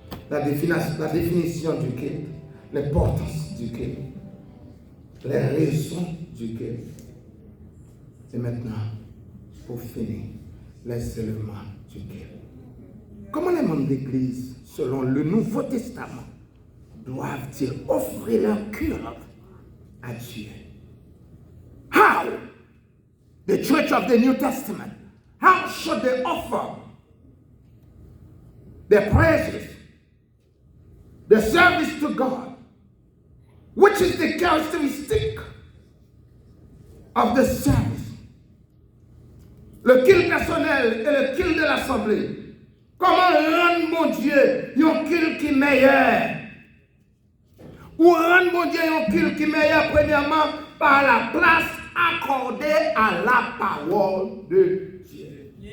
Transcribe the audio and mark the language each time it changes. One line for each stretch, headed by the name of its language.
French: La définition du culte, l'importance du culte, les raisons du culte. Et maintenant, pour finir, les éléments du culte. Comment les membres d'Église, selon le Nouveau Testament, doivent-ils offrir leur culte à Dieu?
English: How? The Church of the New Testament, how should they offer their praises, the service to God, which is the characteristic of the service?
French: Le culte personnel et le culte de l'assemblée. Comment rendre mon Dieu un culte qui est meilleur? Ou rendre mon Dieu un culte qui est meilleur, premièrement, par la place accordée à la parole de Dieu.